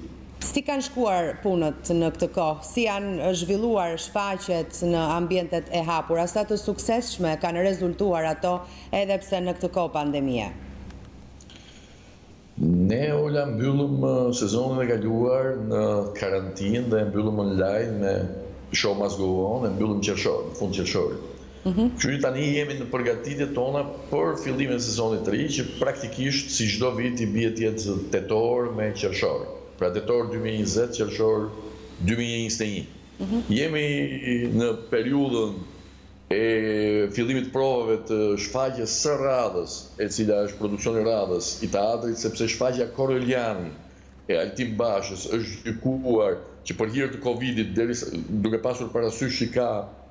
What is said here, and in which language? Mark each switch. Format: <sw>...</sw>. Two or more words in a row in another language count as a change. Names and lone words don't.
<sq>Si kanë shkuar punët në këtë kohë? Si janë zhvilluar shfaqjet në ambientet e hapura? Sa të suksesshme kanë rezultuar ato edhe pse në këtë kohë pandemie? Ne Ola mbyllëm sezonin e kaluar në karantinë dhe mbyllëm online me</sq> <en>show must go on</en> <sq>dhe mbyllëm qershor, në fund qershorit. Kështu tani jemi në përgatitjet tona për fillimin e sezonit të ri, që praktikisht si çdo vit i bie të jetë tetor me qershor. Pra tetor 2020, qershor 2021. Jemi në periudhën e fillimit provave të shfaqjes së radhës, e cila është produksioni i radhës i teatrit, sepse shfaqja Koreliani e Altin Bashës është gjykuar që për hir të Covidit, duke pasur parasysh që ka</sq>